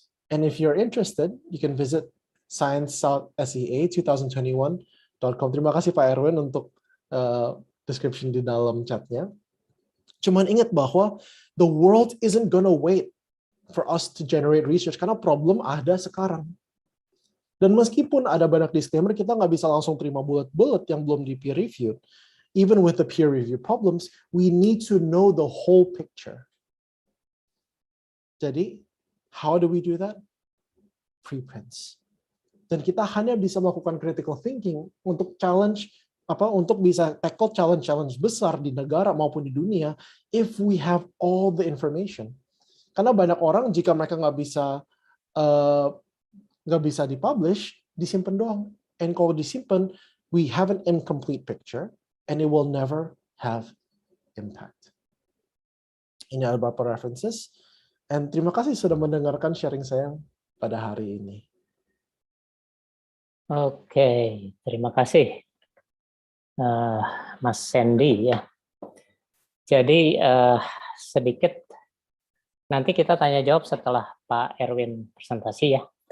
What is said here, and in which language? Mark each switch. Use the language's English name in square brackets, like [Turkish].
[English] And if you're interested, you can visit sciencesea2021.com. [Indonesian] Terima kasih Pak Erwin untuk description di dalam chatnya. Cuman ingat bahwa [English] the world isn't gonna wait for us to generate research [Indonesian] karena problem ada sekarang. Dan meskipun ada banyak disclaimer, kita nggak bisa langsung terima bullet-bullet yang belum di peer reviewed. [English] Even with the peer review problems, we need to know the whole picture. [Indonesian] Jadi, [English] how do we do that? Preprints. [Indonesian] Dan kita hanya bisa melakukan critical thinking untuk untuk bisa [English] tackle challenge [Indonesian] besar di negara maupun di dunia [English] if we have all the information. [Indonesian] Karena banyak orang jika mereka nggak bisa dipublish, disimpan doang. [English] And [Indonesian] kalau disimpan, [English] we have an incomplete picture, and it will never have impact. [Indonesian] Ini ada beberapa references, and terima kasih sudah mendengarkan sharing saya pada hari ini. Oke, terima kasih Mas Sandy ya. Jadi sedikit nanti kita tanya jawab setelah Pak Erwin presentasi ya.